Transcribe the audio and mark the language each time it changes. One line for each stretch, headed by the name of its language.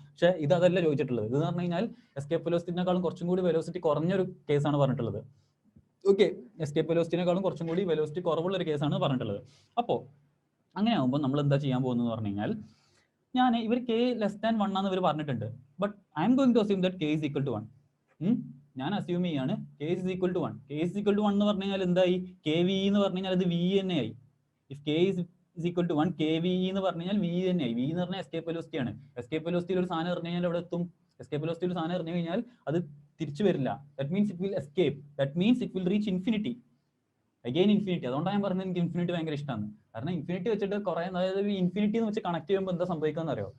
Malayalam: പക്ഷേ ഇത് അതല്ല ചോദിച്ചിട്ടുള്ളത്. ഇത് പറഞ്ഞു കഴിഞ്ഞാൽ എസ്കേപ്പ് വെലോസിറ്റിനേക്കാളും കുറച്ചും കൂടി വെലോസിറ്റി കുറഞ്ഞൊരു കേസാണ് പറഞ്ഞിട്ടുള്ളത്. ഓക്കെ, എസ്കേപ്പ് വെലോസിറ്റിനേക്കാളും കുറച്ചും കൂടി വെലോസിറ്റി കുറവുള്ള ഒരു കേസാണ് പറഞ്ഞിട്ടുള്ളത്. അപ്പോൾ അങ്ങനെ ആകുമ്പോൾ നമ്മൾ എന്താ ചെയ്യാൻ പോകുന്നത് പറഞ്ഞു കഴിഞ്ഞാൽ, ഞാൻ ഇവർ K less than 1 ആണെന്ന് ഇവർ പറഞ്ഞിട്ടുണ്ട്.
English: But I'm going to assume that K is equal to 1.
Malayalam: ഞാൻ അസ്യൂം ചെയ്യാണ് K is equal to 1. K is equal to 1 എന്ന് പറഞ്ഞു കഴിഞ്ഞാൽ എന്തായി? KV എന്ന് പറഞ്ഞു കഴിഞ്ഞാൽ അത് V തന്നെയായി. If K is equal to 1, KV എന്ന് പറഞ്ഞു കഴിഞ്ഞാൽ V തന്നെയായി. V എന്ന് പറഞ്ഞാൽ എസ്കേപ്പ് വെലോസിറ്റി ആണ്. എസ്കേപ്പ് വെലോസിറ്റിയിൽ ഒരു സാധനം എറിഞ്ഞു കഴിഞ്ഞാൽ എവിടെ എത്തും? എസ്കേപ്പ് വെലോസിറ്റിയിൽ ഒരു സാധനം എറിഞ്ഞു കഴിഞ്ഞാൽ അത് തിരിച്ചു വരില്ല.
English: That means it will escape. That means it will reach infinity.
Malayalam: Again infinity. അതുകൊണ്ടാണ് ഞാൻ പറഞ്ഞത് എനിക്ക് ഇൻഫിനിറ്റി ഭയങ്കര ഇഷ്ടമാണ്. കാരണം ഇൻഫിനിറ്റി വെച്ചിട്ട് കുറെ, അതായത് ഇൻഫിനിറ്റി എന്ന് വെച്ച് കണക്ട് ചെയ്യുമ്പോൾ എന്താ സംഭവിക്കാന്ന് അറിയോ?